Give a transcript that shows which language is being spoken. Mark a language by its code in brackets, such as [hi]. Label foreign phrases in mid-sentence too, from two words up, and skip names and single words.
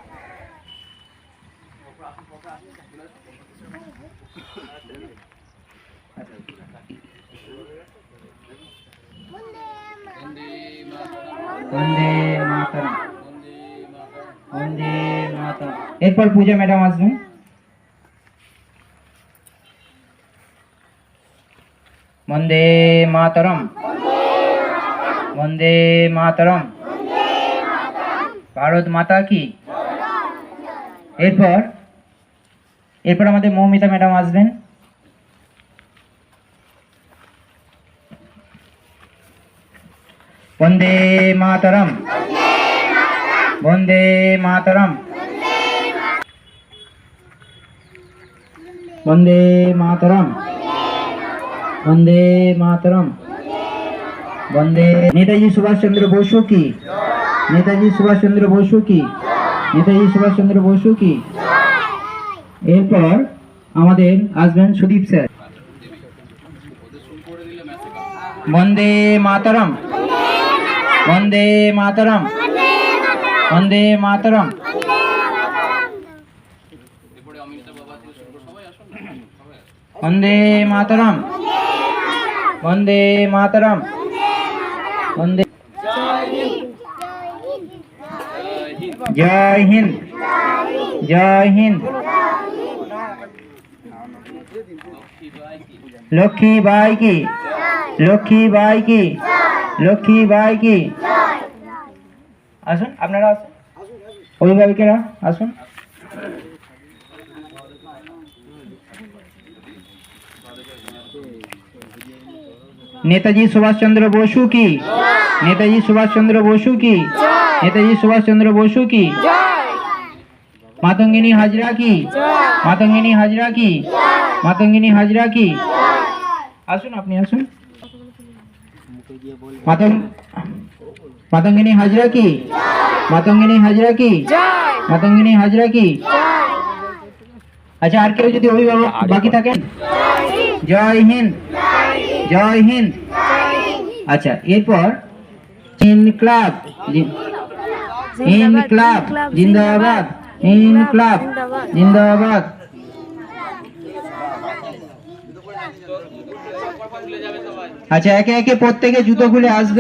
[hi] वंदे मातरम वंदे मातरम। [bn] এরপর পূজা ম্যাডাম আসবেন। [hi] वंदे मातरम वंदे मातरम भारत माता की। [bn] এরপর এরপর আমাদের মৌমিতা ম্যাডাম আসবেন। [hi] वंदे मातरम वंदे मातरम वंदे मातरम वंदे मातरम वंदे। नेताजी सुभाष चंद्र बोसु की। नेताजी सुभाष चंद्र बोसु की। नेताजी सुभाष चंद्र बोसु की। [bn] এরপর আমাদের আসবেন সুদীপ স্যার। [hi] वंदे मातरम वंदे मातरम वंदे मातरम। वंदे मातरम वंदे मातरम वंदे। जय हिंद जय हिंद। लक्ष्मी बाई की लक्ष्मी बाई की लक्ष्मी बाई की। [bn] আসুন আপনারা অভিভাবকেরা আসুন। [hi] नेताजी सुभाष चंद्र बोसु की। नेताजी सुभाष चंद्र बोसु की। नेताजी सुभाष चंद्र बोसु की। मातंगिनी हाजरा की। मातंगिनी हाजरा की। मातंगिनी हाजरा की। [bn] আসুন আপনি আসুন। [hi] मातंगिनी हाजरा की। मातंगिनी हाजरा की। मातंगिनी हाजरा की। [bn] अच्छा আর কেউ যদি অভিভাবক বাকি থাকেন। [hi] जय हिंद जय हिंद। [bn] আচ্ছা এরপর [hi] इंकलाब इंकलाब जिंदाबाद इंकलाब जिंदाबाद। [bn] আচ্ছা একে একে প্রত্যেকে জুতো খুলে আসবে।